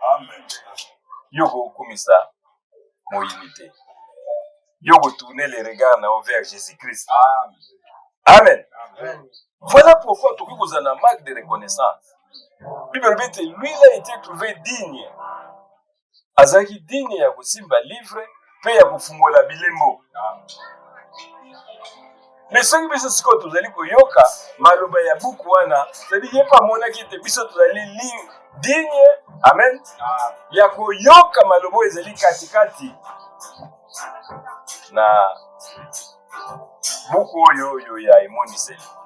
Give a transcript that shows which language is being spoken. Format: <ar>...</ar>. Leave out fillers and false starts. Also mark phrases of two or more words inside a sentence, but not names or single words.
<ln>Amen. Yoko kumisa mo imité.</ln> <fr>Yoko tourner les regards vers Jésus-Christ. Amen. Amen. Voilà pourquoi tout vous en a marque de reconnaissance. Bible dit lui il a été trouvé digne.</fr> <ln>Azaki digne ya kusimba livre pe ya kufungola bilembo.</ln> <fr>Mais ce qui</fr> <ln>biso siko tozali koyoka maloba ya buku wana, c'est-à-dire yepa mona ki te biso tozali digne, amen. Ya koyoka malobo ezali katikati na buku oyo ya emoniseli.</ln>